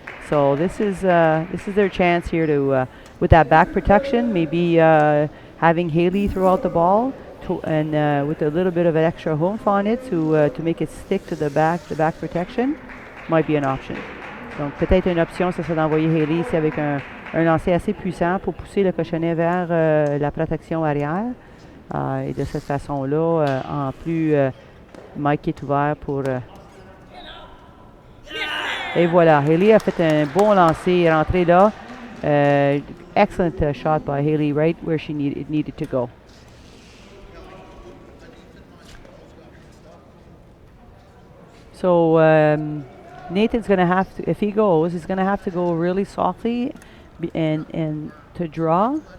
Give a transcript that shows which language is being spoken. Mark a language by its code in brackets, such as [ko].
[en] So this is their chance here to, with that back protection, maybe having Haley throw out the ball, and with a little bit of an extra oomph on it to make it stick to the back protection, might be an option. [fr] Donc peut-être une option, ça serait d'envoyer Haley ici avec un lancer assez puissant pour pousser le cochonnet vers la protection arrière. Et de cette façon-là, en plus, Mike est ouvert pour... Et voilà, Haley a fait un bon lancer, est rentré là. [en] Excellent shot by Haley, right where it needed to go. So Nathan's going to have to, if he goes, he's going to have to go really softly and to draw.